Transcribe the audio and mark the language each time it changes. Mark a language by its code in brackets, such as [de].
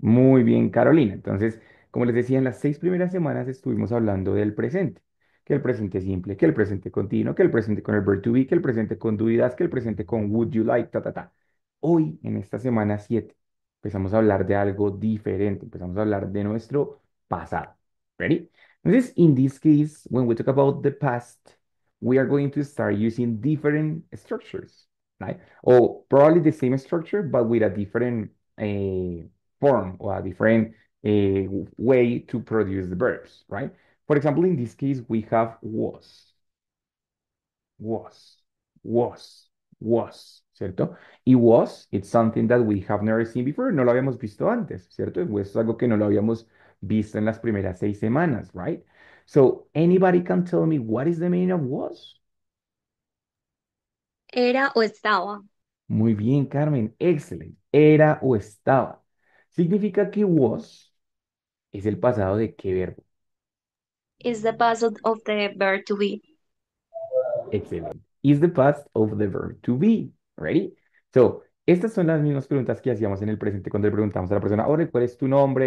[es] Muy bien, Carolina. Entonces, como les decía, en las 6 primeras semanas estuvimos hablando del presente, que el presente simple, que el presente continuo, que el presente con el verb to be, que el presente con do y das, que el presente con [en] would you like, [es] ta, ta, ta. Hoy, en esta semana 7, empezamos a hablar de algo diferente, empezamos a hablar de nuestro pasado. [en] ¿Ready? This, in this case, when we talk about the past, we are going to start using different structures, right? Or probably the same structure, but with a different form or a different way to produce the verbs, right? For example, in this case, we have was, was, was, [es] ¿cierto? [en] Y was, it's something that we have never seen before, [es] no lo habíamos visto antes, ¿cierto? Pues es algo que no lo habíamos visto en las primeras 6 semanas, [en] right? So, anybody can tell me what is the meaning of was? [es] Era o estaba. Muy bien, Carmen, [en] excellent. [es] Era o estaba. Significa que was es el pasado de qué verbo. [en] Is the past of the verb to be. Excellent. Is the past of the verb to be. Ready? [es] So, estas son las mismas preguntas que hacíamos en el presente cuando le preguntamos a la persona, ahora, ¿cuál es tu nombre?